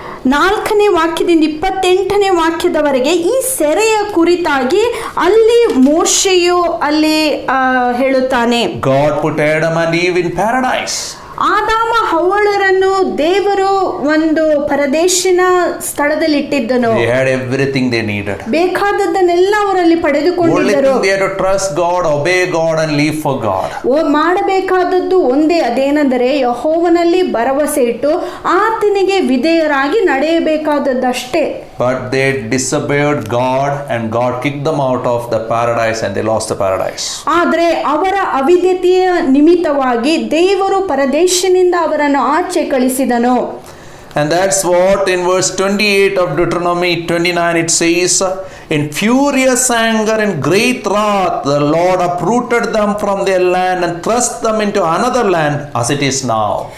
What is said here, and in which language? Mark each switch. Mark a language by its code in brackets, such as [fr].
[kn] 4ನೇ ವಾಕ್ಯದಿಂದ 28ನೇ ವಾಕ್ಯದವರೆಗೆ ಈ ಸೆರೆಯ ಕುರಿತಾಗಿ ಅಲ್ಲಿ ಮೋಶೆಯು ಅಲ್ಲಿ ಹೇಳುತ್ತಾನೆ. [en] God put Adam and Eve in paradise. [kn] ಆದಾಮ ಹವ್ವಳರನ್ನು ದೇವರು ಒಂದು ಪರದೇಶಿನ ಸ್ಥಳದಲ್ಲಿ ಇಟ್ಟಿದ್ದನು. [en] They had everything they needed. [kn] ಬೇಕಾದದ್ದನ್ನೆಲ್ಲ ಅವರಲ್ಲಿ ಪಡೆದುಕೊಂಡಿದ್ದರು. [en] Only they had to trust God, obey God and live for God. [kn] ಮಾಡಬೇಕಾದದ್ದು ಒಂದೇ, ಅದೇನೆಂದರೆ ಯೆಹೋವನಲ್ಲಿ ಭರವಸೆ ಇಟ್ಟು ಆತನಿಗೆ ವಿಧೇಯರಾಗಿ ನಡೆಯಬೇಕಾದದ್ದಷ್ಟೇ. [en] But they disobeyed God and God kicked them out of the paradise and they lost the paradise. [kn] ಆದರೆ ಅವರ ಅವಿಧೇಯತೆಯ ನಿಮಿತ್ತವಾಗಿ ದೇವರು ಪರದೇಶಿನಿಂದ ಅವರನ್ನು ಆಚೆ ಕಳಿಸಿದನು. [en] And that's what in verse 28 of Deuteronomy 29 it says, in furious anger and great wrath the Lord uprooted them from their land and thrust them into another land as it is now.